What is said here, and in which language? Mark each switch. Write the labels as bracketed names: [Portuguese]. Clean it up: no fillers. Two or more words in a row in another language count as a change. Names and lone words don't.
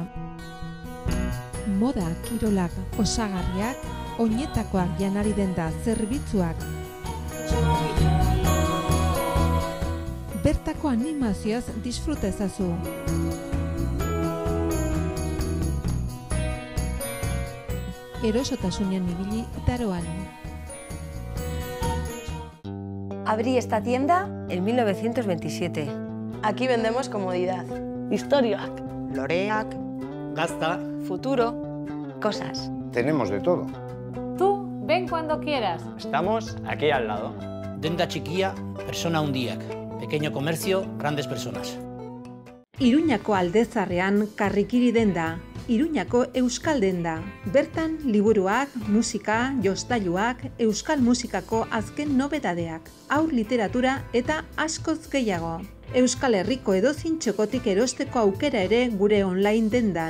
[Basque] Moda, kirolak, osagarriak, oinetakoak janari denda zerbitzuak. Bertako animazioaz disfruta ezazu. Erosotasunean ibili itaroan. [Spanish] Abrí esta tienda en 1927. Aquí vendemos comodidad, [Basque] historioak, loreak, gazta, [Spanish] futuro, cosas. Tenemos de todo. Tú, ven cuando quieras. Estamos aquí al lado. [Basque] Denda txikia, persona handiak. [Spanish] Pequeño comercio, grandes personas. [Basque] Iruñako Aldezarrean Karrikiri denda, Iruñako Euskal denda. Bertan liburuak, musika, jostailuak, euskal musikako azken nobedadeak, haur literatura eta askoz gehiago. Euskal Herriko edozein txokotik erosteko aukera ere gure online dendan.